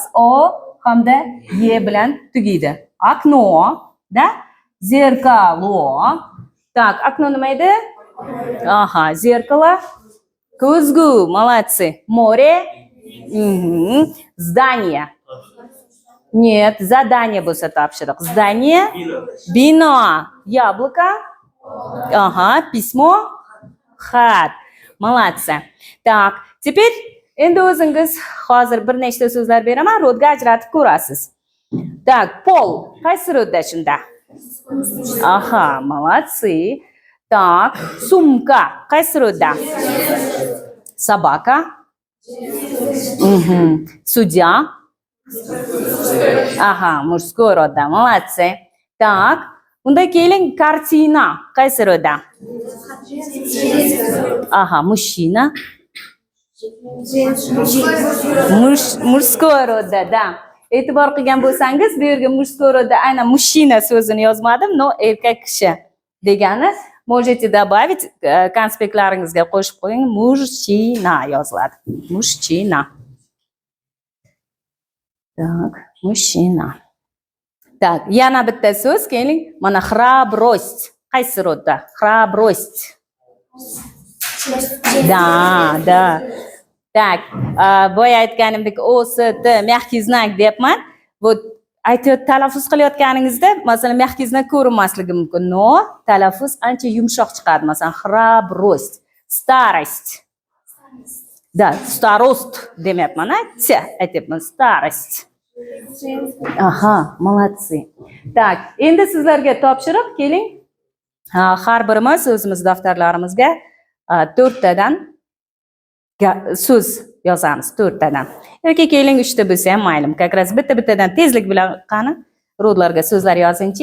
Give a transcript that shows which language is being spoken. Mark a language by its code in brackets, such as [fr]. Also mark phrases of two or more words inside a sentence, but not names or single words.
[uz] O hamda bilan tugaydi. Окно, da? [ru] Зеркало. Так, окно [uz] nima edi? [ru] Aha, зеркало. Ko'zgu, молодцы. Море. Здание. Нет, задание [uz] bo'lsa topshiriq. [ru] Здание. Bino. Яблоко. Ага, письмо. [uz] Xat. [ru] Молодцы. Так, теперь [uz] endi o'zingiz hozir bir nechta so'zlar beraman, rodga ajratib ko'rasiz. [ru] Так, пол. [uz] Qaysi rodda shunda? Aha, молодцы. [ru] Так, сумка. [uz] Qaysi rodda? [ru] Собака. Судья. Ага, мужской rodda. Молодцы. Так, [uz] unda keling kartina. Qaysi rodda? [ru] Aha, mужчина. Mужской rodda, da. [uz] E'tibor qilgan bo'lsangiz, bu yerga mужской rodda aynan mужчина so'zini yozmadim, no erkak kishi degani. [ru] Можете добавить [uz] konspektlaringizga qo'shib qo'ying, mужчина yoziladi. [ru] Mужчина. Так, mужчина. Так, [uz] yana bitta so'z, keling. Mana храбрость. Qaysi rodda? [ru] Храбрость. Da. [uz] Так, boya aytganimdek OST [ru] мягкий знак [uz] deyapman. Вот talaffuz qilayotganingizda, masalan, [ru] mягкий знак [uz] ko'rinmasligi mumkin. No, talaffuz ancha yumshoq chiqadi. Masalan, [ru] храбрость, старость. [uz] Da, starost demayapman, aytyapman, starost. [ru] Aha, молодцы. [uz] Так, endi sizlarga topshiriq, keling. Har birimiz o'zimiz daftarlarimizga 4 tadan so'z yozamiz, 4 tadan. Yoki keling 3 ta bo'lsa ham mayli. [ru] Как раз [uz] bitta-bittadan tezlik bilan qani rodlarga so'zlar yozingchi.